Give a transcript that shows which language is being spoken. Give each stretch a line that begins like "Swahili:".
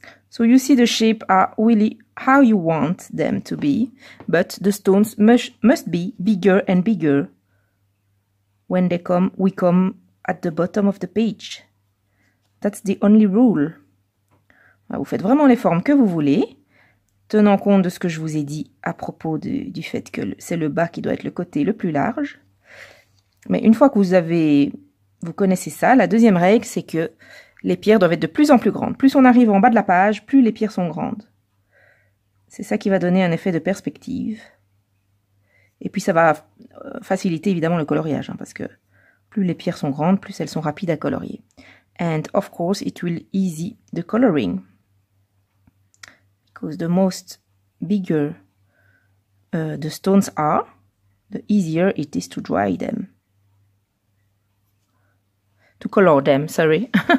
English: So you see the shape are really how you want them to be, but the stones must be bigger and bigger when we come at the bottom of the page. That's the only rule.
French: Vous faites vraiment les formes que vous voulez, tenant compte de ce que je vous ai dit à propos du fait que c'est le bas qui doit être le côté le plus large. Mais une fois que vous connaissez ça, la deuxième règle, c'est que les pierres doivent être de plus en plus grandes. Plus on arrive en bas de la page, plus les pierres sont grandes. C'est ça qui va donner un effet de perspective. Et puis ça va faciliter évidemment le coloriage, parce que plus les pierres sont grandes, plus elles sont rapides à colorier.
English: And of course, it will easy the coloring. Because the most bigger the stones are, the easier it is to dry them. To color them, sorry.